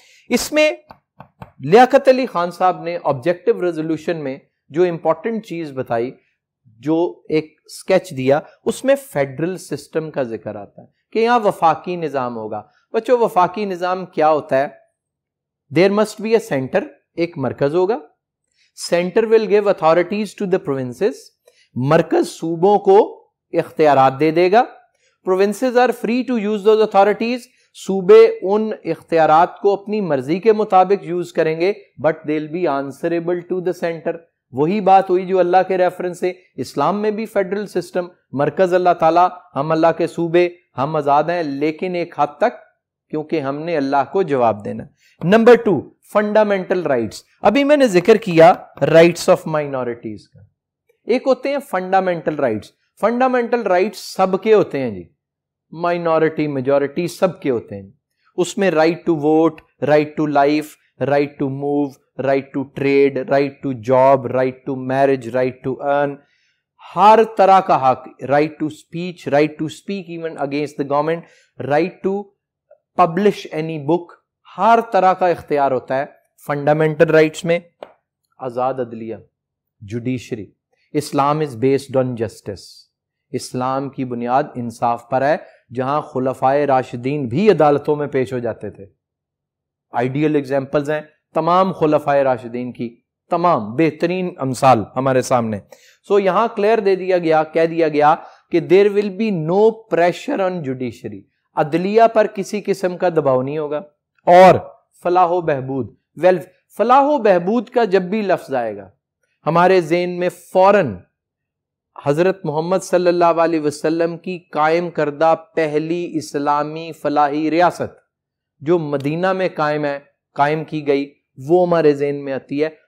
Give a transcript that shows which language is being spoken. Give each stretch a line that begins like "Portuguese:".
Urdu: اس میں لیاقت علی خان صاحب نے آبجیکٹو ریزولوشن میں جو امپورٹنٹ چیز بتائی, جو ایک سکیچ دیا, اس میں فیڈرل سسٹم کا ذکر آتا ہے کہ یہاں وفاقی نظام ہوگا. بچوں وفاقی نظام کیا ہوتا ہے؟
English: there must be a centre,
Urdu: ایک مرکز ہوگا.
English: centre will give authorities to the provinces,
Urdu: مرکز صوبوں کو اختیارات دے دے گا.
English: provinces are free to use those authorities,
Urdu: صوبے ان اختیارات کو اپنی مرضی کے مطابق یوز کریں گے,
English: But they will be answerable to the centre.
Urdu: وہی بات ہوئی جو اللہ کے ریفرنس سے. اسلام میں بھی فیڈرل سسٹم, مرکز اللہ تعالیٰ, ہم اللہ کے صوبے, ہم آزاد ہیں لیکن ایک حد تک, کیونکہ ہم نے اللہ کو جواب دینا. Number 2, fundamental rights. ابھی میں نے ذکر کیا رائٹس آف مائنورٹیز کا. ایک ہوتے ہیں فنڈامنٹل رائٹس. فنڈامنٹل رائٹس سب کے ہوتے ہیں جی, مائنورٹی میجورٹی سب کے ہوتے ہیں. اس میں
English: right to vote, right to life, right to move, right to trade, right to job, right to marriage, right to earn,
Urdu: ہر طرح کا حق,
English: right to speech, right to speak even against the government, right to publish any book,
Urdu: ہر طرح کا اختیار ہوتا ہے. Fundamental rights میں آزاد عدلیہ, judiciary.
English: Islam is based on justice.
Urdu: اسلام کی بنیاد انصاف پر ہے, جہاں خلفائے راشدین بھی عدالتوں میں پیش ہو جاتے تھے. آئیڈیل ایگزامپلز ہیں تمام خلفائے راشدین کی, تمام بہترین امثال ہمارے سامنے. سو یہاں کلیئر دے دیا گیا, کہہ دیا گیا کہ
English: There will be no pressure on judiciary.
Urdu: عدلیہ پر کسی قسم کا دباؤ نہیں ہوگا. اور فلاح و بہبود, فلاح و بہبود کا جب بھی لفظ آئے گا ہمارے ذہن میں فوراً حضرت محمد صلی اللہ علیہ وسلم کی قائم کردہ پہلی اسلامی فلاحی ریاست جو مدینہ میں قائم کی گئی, وہ ہمارے ذہن میں آتی ہے.